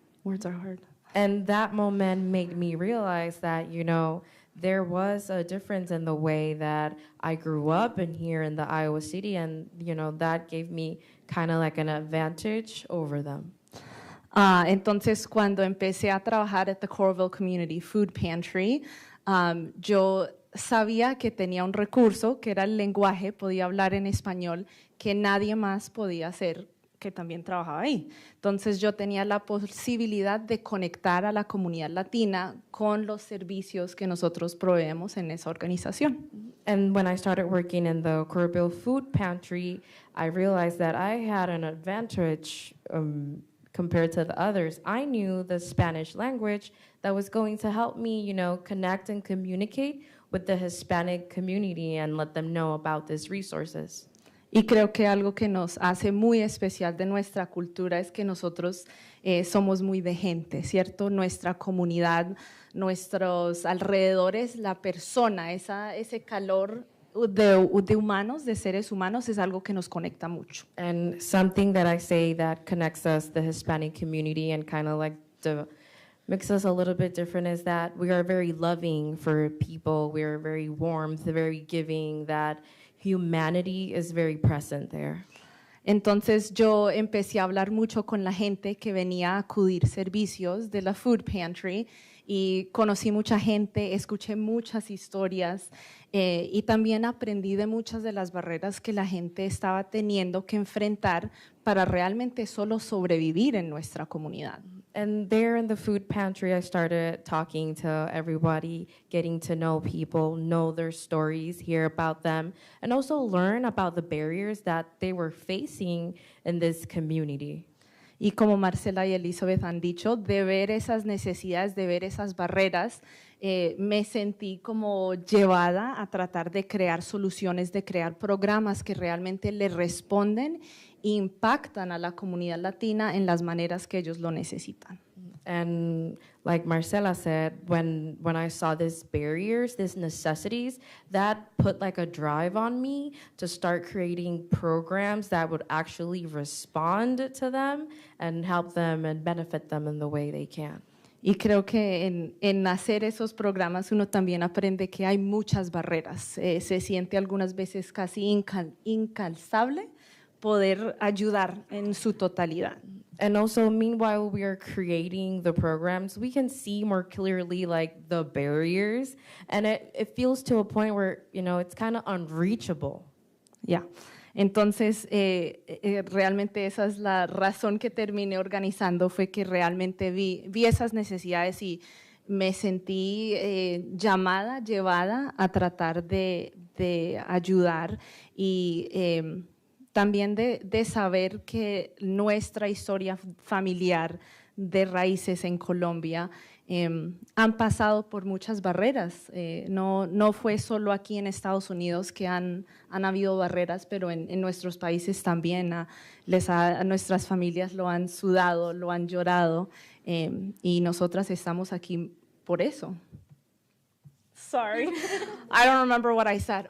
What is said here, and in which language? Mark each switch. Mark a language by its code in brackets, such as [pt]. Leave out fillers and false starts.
[en] Words are hard. And that moment made me realize that, there was a difference in the way that I grew up in here in the Iowa City, and, that gave me kind of like an advantage over them. [es] Entonces, cuando empecé a trabajar [en] at the Coralville Community Food Pantry, [es] yo sabía que tenía un recurso, que era el lenguaje, podía hablar en español, que nadie más podía hacer, que también trabajaba ahí. Entonces, yo tenía la posibilidad de conectar a la comunidad latina con los servicios que nosotros proveemos en esa organización. [en] And when I started working in the Coralville Food Pantry, I realized that I had an advantage compared to the others. I knew the Spanish language that was going to help me, connect and communicate with the Hispanic community and let them know about these resources. [es] Y creo que algo que nos hace muy especial de nuestra cultura es que nosotros somos muy de gente, ¿cierto? Nuestra comunidad, nuestros alrededores, la persona, ese calor de humanos, de seres humanos, es algo que nos conecta mucho. [en] And something that I say that connects us, the Hispanic community, and kind of like makes us a little bit different is that we are very loving for people. We are very warm, very giving, that humanity is very present there. [es] Entonces yo empecé a hablar mucho con la gente que venía a acudir servicios de la Food Pantry y conocí mucha gente, escuché muchas historias y también aprendí de muchas de las barreras que la gente estaba teniendo que enfrentar para realmente solo sobrevivir en nuestra comunidad. [en] And there in the food pantry, I started talking to everybody, getting to know people, know their stories, hear about them, and also learn about the barriers that they were facing in this community. [es] Y como Marcela y Elizabeth han dicho, de ver esas necesidades, de ver esas barreras, me sentí como llevada a tratar de crear soluciones, de crear programas que realmente le responden e impactan a la comunidad latina en las maneras que ellos lo necesitan. [en] And like Marcela said, when I saw these barriers, these necessities, that put like a drive on me to start creating programs that would actually respond to them and help them and benefit them in the way they can. [es] Y creo que en hacer esos programas uno también aprende que hay muchas barreras. Se siente algunas veces casi incalzable poder ayudar en su totalidad. [en] And also, meanwhile, we are creating the programs, we can see more clearly like the barriers, and it feels to a point where, it's kind of unreachable. [es] Ya. Entonces, realmente esa es la razón que terminé organizando, fue que realmente vi esas necesidades y me sentí llevada a tratar de ayudar y también de saber que nuestra historia familiar de raíces en Colombia han pasado por muchas barreras. No fue solo aquí en Estados Unidos que han habido barreras, pero en nuestros países también a nuestras familias lo han sudado, lo han llorado y nosotras estamos aquí por eso. [en] Sorry, I don't remember what I said.